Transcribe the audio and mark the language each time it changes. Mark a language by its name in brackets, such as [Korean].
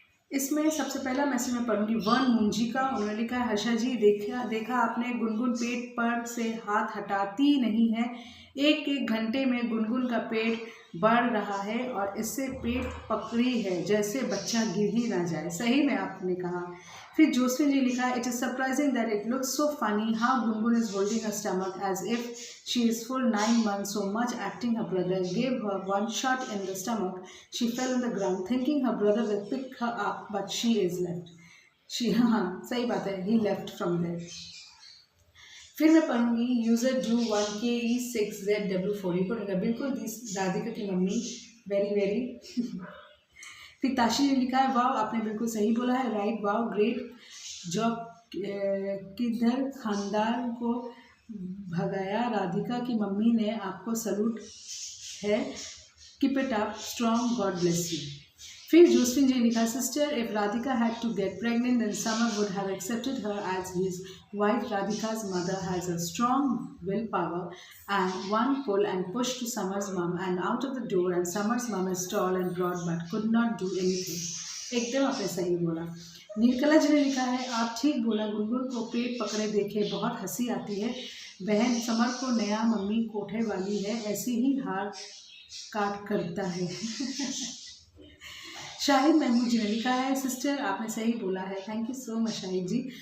[Hindi] इसमें सबसे पहला मैसेज मैं पढ़ूंगी वन मुंजी का। उन्होंने लिखा है हर्षा जी देखा आपने गुनगुन पेट पर से हाथ हटाती नहीं है, एक घंटे में गुनगुन का पेट बढ़ रहा है और इससे पेट पकड़ी है जैसे बच्चा गिर ही ना जाए। सही में आपने कहा। फिर जोसेफिन जी लिखा है [English] it is surprising that it looks so funny how Gungun is holding her stomach as if she is full 9 months, so much acting her brother gave her one shot in the stomach, she fell on the ground thinking her brother will pick her up but she is left, [Hindi] हाँ सही बात है, [English] he left from there। [Hindi] फिर मैं पढ़ूंगी user do 1KE6ZW4 को, बिल्कुल राधिका की mummy very फिर ताशी ने लिखा है वाव आपने बिल्कुल सही बोला है, [English] right wow great job, [Hindi] किधर खानदान को भगाया, राधिका की मम्मी ने आपको सलूट है, [English] Keep it up strong God bless you. [Hindi] फिर जोसेफिन जी ने लिखा [English] Sister if Radhika had to get pregnant then Samar would have accepted her as his wife, Radhika's mother has a strong willpower and one pull and push to Samar's mom and out of the door and Samar's mom is tall and broad but could not do anything। [Hindi] एकदम आपने सही बोला। नीलकला जी ने लिखा है आप ठीक बोला, गुनगुन को पेट पकड़े देखे बहुत हंसी आती है, बहन समर को नया मम्मी कोठे वाली है, ऐसी ही हार काट करता है। शाहिद महमूद जी ने लिखा है, सिस्टर आपने सही बोला है, [English] thank you so much [Hindi] Shahid ji.